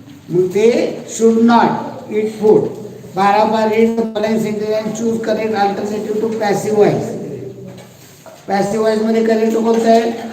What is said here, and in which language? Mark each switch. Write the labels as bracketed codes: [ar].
[mr] मग ते [en] Should not eat food. 12 read the following sentence and choose correct alternative to passive voice. [mr] Passive voice मध्ये correct कोणतं आहे?